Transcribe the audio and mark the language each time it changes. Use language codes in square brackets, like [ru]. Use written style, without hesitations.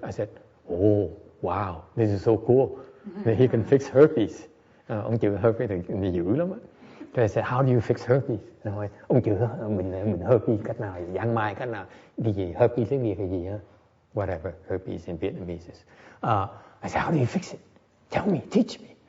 [en] I said, oh, wow, this is so cool, that he can fix herpes. [vi] Ông chữa herpes thì dữ lắm á. [en] So I said, how do you fix herpes? [vi] Nói, ông chữa mình herpes cách nào, giang mai cách nào, cái gì, herpes tiếng Việt là gì hả? [en] Whatever, herpes in Vietnamese is. I said, how do you fix it? Tell me, teach me.